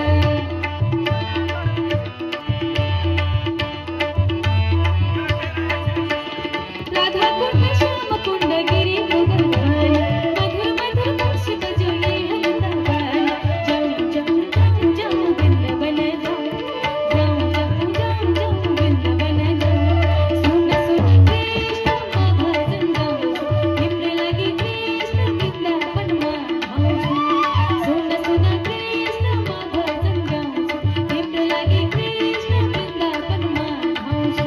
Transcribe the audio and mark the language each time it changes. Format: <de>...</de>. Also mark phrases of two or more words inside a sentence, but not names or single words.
<hi>राधा कुण्ड श्याम कुण्ड गिरी गोवर्धन मधुर मधुर पक्षी बजोगी हो वृन्दावन। जाऊँ जाऊँ जाऊँ जाऊँ वृन्दावन जाऊँ जाऊँ जाऊँ जाऊँ जाऊँ वृन्दावन जाऊँ।</hi> <ne>सुन सुन कृष्ण म भजन गाउँछु तिम्रै लागि कृष्ण वृन्दावनमा धाउँछु। सुन सुन कृष्ण म भजन गाउँछु तिम्रै लागि कृष्ण वृन्दावनमा धाउँछु।</ne>